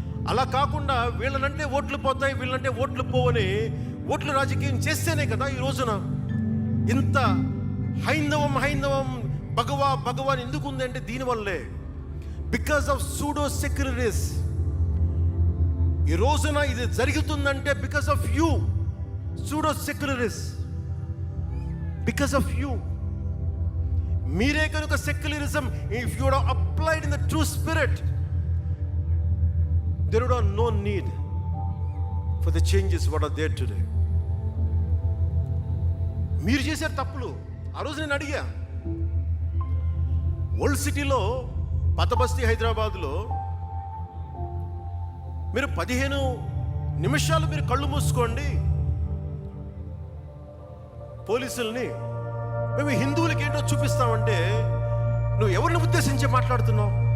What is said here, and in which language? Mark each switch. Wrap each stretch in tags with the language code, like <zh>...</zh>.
<te>అలా కాకుండా వీళ్ళనంటే ఓట్లు పోతాయి, వీళ్ళంటే ఓట్లు పోవని ఓట్లు రాజకీయం చేస్తేనే కదా ఈ రోజున ఇంత హైందవం భగవాన్ ఎందుకు ఉందంటే దీనివల్లే.</te> <en>Because of pseudo secularism.</en> <te>ఈ రోజున ఇది జరుగుతుందంటే</te> <en>Because of you pseudo secularists, because of you.</en> <te>మీరే కనుక</te> <en>Secularism, if you would applied in the true spirit, there would have no need for the changes what are there today.</en> <te>మీరు చేశారు తప్పులు. ఆ రోజు నేను అడిగా, ఓల్డ్ సిటీలో, పాత బస్తీ హైదరాబాద్లో మీరు 15 నిమిషాలు మీరు కళ్ళు మూసుకోండి, పోలీసుల్ని మేము హిందువులకి ఏంటో చూపిస్తామంటే నువ్వు ఎవరిని ఉద్దేశించి మాట్లాడుతున్నావు?</te>